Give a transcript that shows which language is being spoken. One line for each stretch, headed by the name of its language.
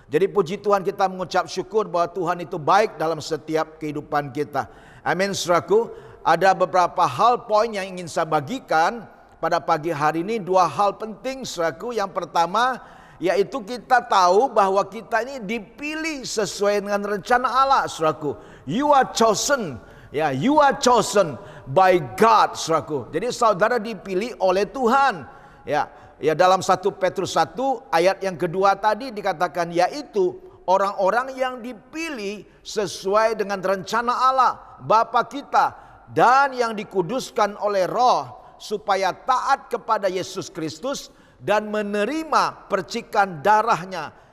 Indonesian: Jadi puji Tuhan, kita mengucap syukur bahwa Tuhan itu baik dalam setiap kehidupan kita. Amin, saudaraku. Ada beberapa hal poin yang ingin saya bagikan pada pagi hari ini. 2 hal penting, saudaraku. Yang pertama, yaitu kita tahu bahwa kita ini dipilih sesuai dengan rencana Allah, saudaraku.
English: You are chosen. Ya, you are chosen by God, saudaraku.
Indonesian: Jadi saudara dipilih oleh Tuhan. Ya, dalam 1 Petrus 1 ayat yang kedua tadi dikatakan, yaitu orang-orang yang dipilih sesuai dengan rencana Allah Bapa kita, dan yang dikuduskan oleh Roh, supaya taat kepada Yesus Kristus dan menerima percikan darahnya.